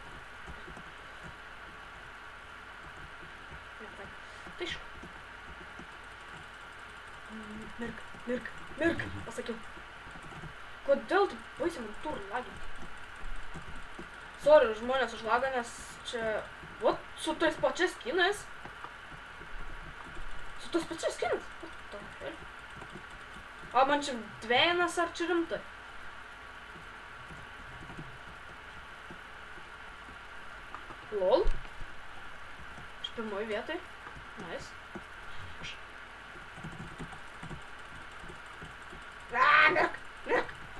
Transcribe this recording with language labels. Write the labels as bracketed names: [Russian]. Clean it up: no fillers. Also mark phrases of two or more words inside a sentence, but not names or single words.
[Lithuanian] Tai šu. Mirk, pasakiau. Kodėl tu baisiai man tur lagin? Sorry, žmonės už lagą, nes čia, vat, su tais pačiais skinais. [English] What the hell? [Lithuanian] O man čia dviejinas ar čia rimtai? [English] Lol. [Lithuanian] Aš pirmoj vietoj. Nice. Mirk.